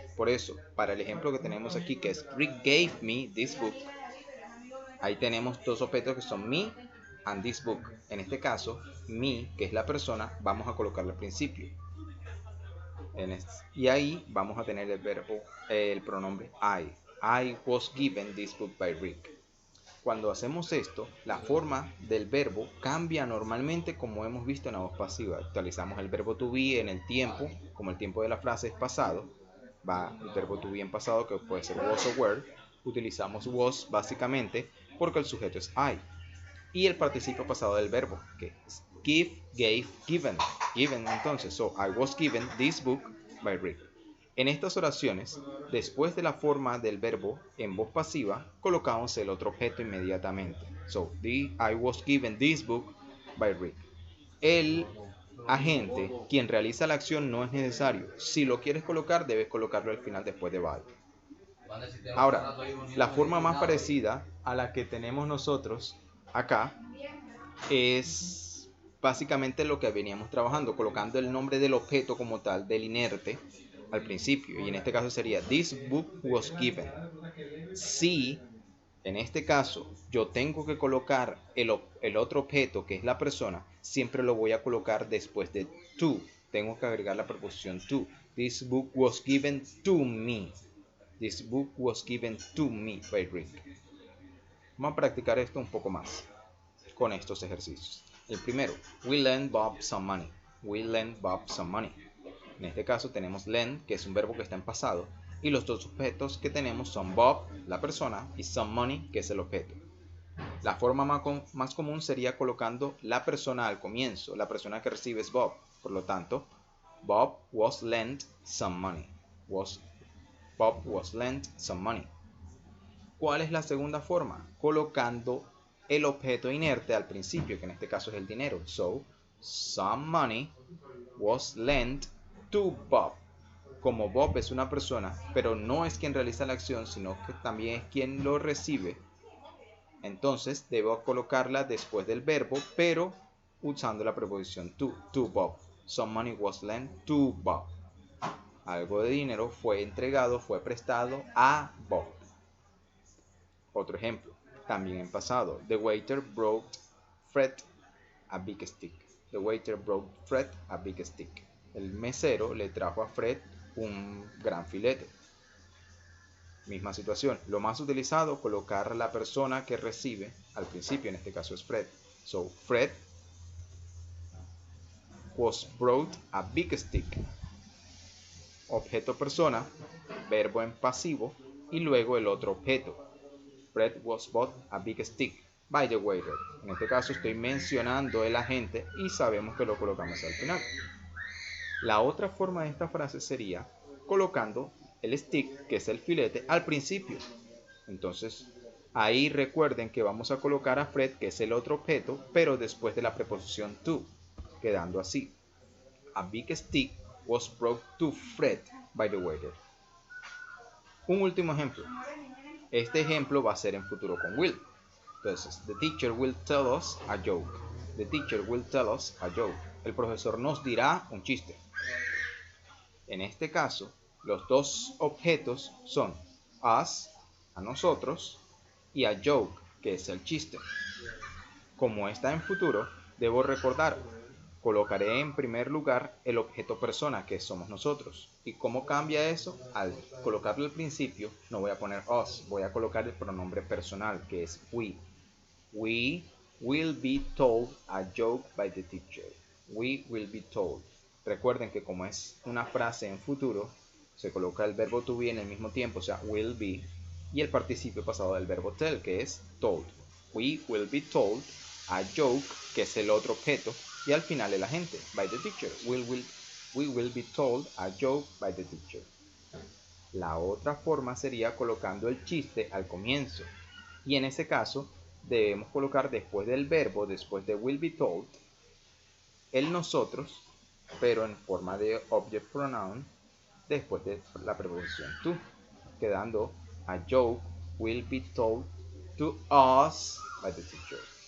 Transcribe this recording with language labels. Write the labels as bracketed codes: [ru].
[es] Por eso, para el ejemplo que tenemos aquí, que es [en] Rick gave me this book, [es] ahí tenemos dos objetos que son [en] me and this book. [es] En este caso, me, que es la persona, vamos a colocarlo al principio. Y ahí vamos a tener el verbo, el pronombre I. [en] I was given this book by Rick. [es] Cuando hacemos esto, la forma del verbo cambia normalmente como hemos visto en la voz pasiva. Actualizamos el verbo to be en el tiempo, como el tiempo de la frase es pasado, va el verbo to be en pasado, que puede ser was o were. Utilizamos was básicamente porque el sujeto es I. Y el participio pasado del verbo, que es give, gave, given. [en] Given [es] entonces, [en] so I was given this book by Rick. [es] En estas oraciones, después de la forma del verbo en voz pasiva, colocamos el otro objeto inmediatamente. [en] So, I was given this book by Rick. [es] El agente, quien realiza la acción, no es necesario. Si lo quieres colocar, debes colocarlo al final después de by. Ahora, la forma más parecida a la que tenemos nosotros acá es básicamente lo que veníamos trabajando, colocando el nombre del objeto como tal, del inerte, al principio, y en este caso sería [en] this book was given. [es] Si en este caso yo tengo que colocar el otro objeto, que es la persona, siempre lo voy a colocar después de to. Tengo que agregar la preposición to. [en] This book was given to me. This book was given to me by Rick. [es] Vamos a practicar esto un poco más con estos ejercicios. El primero, [en] we lend Bob some money. We lend Bob some money. [es] En este caso tenemos lend, que es un verbo que está en pasado, y los dos objetos que tenemos son Bob, la persona, y [en] some money, [es] que es el objeto. La forma más común sería colocando la persona al comienzo. La persona que recibe es Bob. Por lo tanto, [en] Bob was lent some money. Bob was lent some money. [es] ¿Cuál es la segunda forma? Colocando el objeto inerte al principio, que en este caso es el dinero. [en] So, some money was lent to Bob. [es] Como Bob es una persona, pero no es quien realiza la acción, sino que también es quien lo recibe, entonces debo colocarla después del verbo, pero usando la preposición to Bob. [en] Some money was lent to Bob. [es] Algo de dinero fue entregado, fue prestado a Bob. Otro ejemplo, también en pasado. [en] The waiter brought Fred a big stick. The waiter brought Fred a big stick. [es] El mesero le trajo a Fred un gran filete. Misma situación. Lo más utilizado, colocar la persona que recibe al principio, en este caso es Fred. [en] So, Fred was brought a big stick. [es] Objeto persona, verbo en pasivo y luego el otro objeto. [en] Fred was bought a big stick by the waiter. [es] En este caso estoy mencionando el agente y sabemos que lo colocamos al final. La otra forma de esta frase sería colocando el stick, que es el filete, al principio. Entonces, ahí recuerden que vamos a colocar a Fred, que es el otro objeto, pero después de la preposición to, quedando así. [en] A big stick was brought to Fred by the waiter. [es] Un último ejemplo. Este ejemplo va a ser en futuro con will. Entonces, [en] the teacher will tell us a joke. The teacher will tell us a joke. [es] El profesor nos dirá un chiste. En este caso, los dos objetos son us, a nosotros, y a joke, que es el chiste. Como está en futuro, debo recordar, colocaré en primer lugar el objeto persona, que somos nosotros. ¿Y cómo cambia eso? Al colocarlo al principio, no voy a poner us, voy a colocar el pronombre personal, que es we. [en] We will be told a joke by the teacher. We will be told. [es] Recuerden que como es una frase en futuro, se coloca el verbo to be en el mismo tiempo, o sea, will be, y el participio pasado del verbo tell, que es told. [en] We will be told a joke, [es] que es el otro objeto, y al final el agente, [en] by the teacher. We will be told a joke by the teacher. [es] La otra forma sería colocando el chiste al comienzo, y en ese caso debemos colocar después del verbo, después de will be told, el nosotros, pero en forma de object pronoun, después de la preposición to, quedando [en] a joke will be told to us by the teacher.